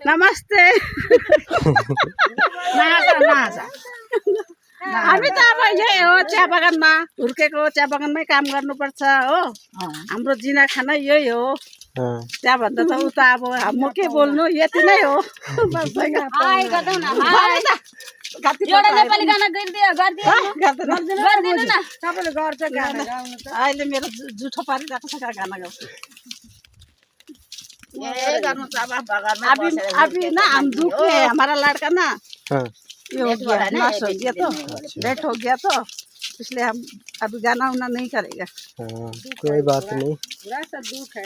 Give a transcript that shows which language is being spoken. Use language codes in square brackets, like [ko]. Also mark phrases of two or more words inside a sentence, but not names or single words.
[ne] नमस्ते हामी त अब यही हो चिया बगानमा हुर्केको चिया बगानमै काम गर्नुपर्छ हो हाम्रो जिना खाना यही हो त्यहाँभन्दा त उता अब म के बोल्नु यति नै हो हाय गर्दै न हाय एउटा नेपाली गाना गरिदियो गरिदिनु न सबैले गर्छ गाना अहिले मेरो जुठो पारिरहेको छ गाना गाउँछु [hi] अभी ना हम दुख में है हमारा लड़का ना ये हो गया नस हो गया तो डेथ हो गया तो इसलिए हम अभी गाना उना नहीं करेगा कोई बात नहीं थोड़ा सा दुख है